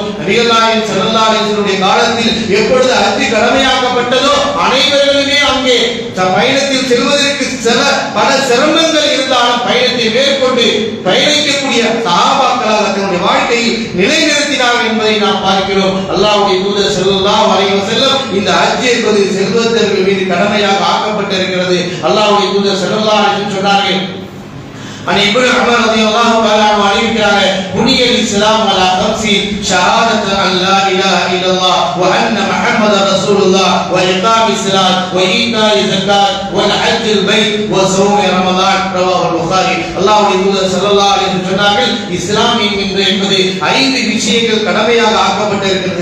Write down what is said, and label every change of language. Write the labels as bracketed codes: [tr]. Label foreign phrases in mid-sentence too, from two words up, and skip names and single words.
[ta] நபிகள் நாயகம் [ar] صلى الله عليه وسلم [ta] காலத்தில் எப்பொழுது ஹஜ் கடமையாக்கப்பட்டதோ அனைவர்களுமே அங்கே பயணத்தில் செல்வதற்கு பல சிரமங்கள் இருந்தாலும் பயணத்தை மேற்கொண்டு பயணிக்கக்கூடிய சஹாபாக்களாக தன்னுடைய வாழ்க்கையில் நிலைநிறுத்தினார்கள் என்பதை நாம் பார்க்கிறோம். அல்லாஹ்வுடைய தூதர் [ar] صلى الله عليه وسلم [ta] இந்த ஹஜ் என்பது செல்வந்தர்கள் மீது கடமையாக ஆக்கப்பட்டிருக்கிறது. அல்லாஹ்வுடைய தூதர் [ar] صلى الله عليه وسلم [ta] சொன்னார்கள். [ar] عن ابن عمر رضي الله تعالى عنه அறிவிக்கிறாங்க, بني الإسلام على 5 شهادة أن لا إله إلا الله وأن محمدا رسول الله وإقام الصلاة وإيتاء الزكاة وحج البيت وصوم رمضان رواه البخاري. [ta] அல்லாஹ்வுடைய தூதர் [ar] صلى الله عليه وسلم [ta] சொன்னார்கள், இஸ்லாம் என்பது 5 விஷயங்கள் கடமையாக ஆக்கப்பட்டிருக்கிறது.